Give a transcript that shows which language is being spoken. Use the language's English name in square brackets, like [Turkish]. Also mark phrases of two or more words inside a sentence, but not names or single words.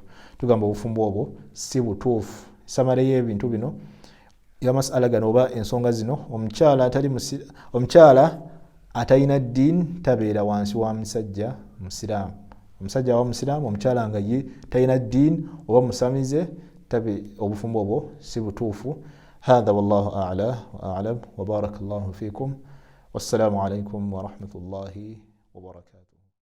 [Ganda] Tugamba obufumbo obwo si butuufu. Samala y'ebintu bino y'amasala gano oba ensonga zino, omukyala atalina ddiini tabeera wansi wa musajja musiraamu. Omusajja wa musiraamu, omukyala nga ye talina ddiini oba musamize, obufumbo obwo si butuufu. [Arabic] هذا والله أعلى وأعلم وبارك الله فيكم والسلام عليكم ورحمة الله وبركاته.